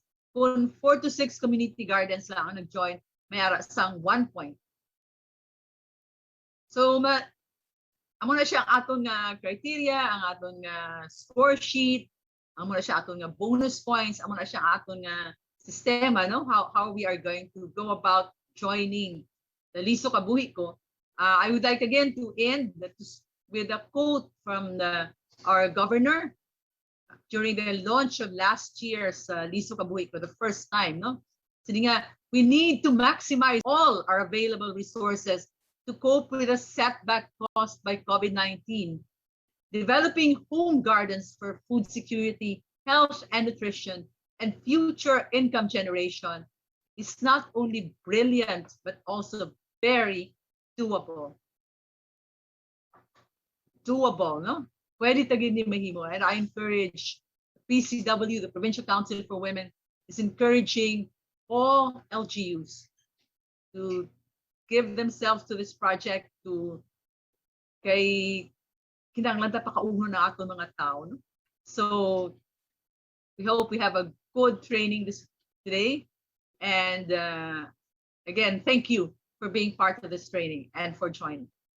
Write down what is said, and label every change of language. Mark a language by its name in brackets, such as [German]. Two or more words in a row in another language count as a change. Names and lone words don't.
[Hiligaynon] Kung 4 to 6 [English] community gardens [Hiligaynon] lang ang nag-join, may ara sang 1 point. So, amo na siya ang aton nga criteria, ang aton nga score sheet, amo na siya aton nga bonus points, amo na siya ang aton nga sistema, no? [English] How we are going to go about joining the Liso Kabuhi Ko. I would like again to end with a quote from our governor during the launch of last year's Liso Kabuhi Ko, the first time, no? [Filipino] Sabi nga, [English] we need to maximize all our available resources to cope with the setback caused by COVID-19. Developing home gardens for food security, health and nutrition, and future income generation is not only brilliant, but also very doable. Doable, [Hiligaynon] no? Pwede tagin ni mahimo. [English] And I encourage PCW, the Provincial Council for Women, is encouraging all LGUs to give themselves to this project, to [Hiligaynon] kay kinahanglan ta pakauno na ato mga tao, no? [English] So we hope we have a good training today, and again, thank you for being part of this training and for joining.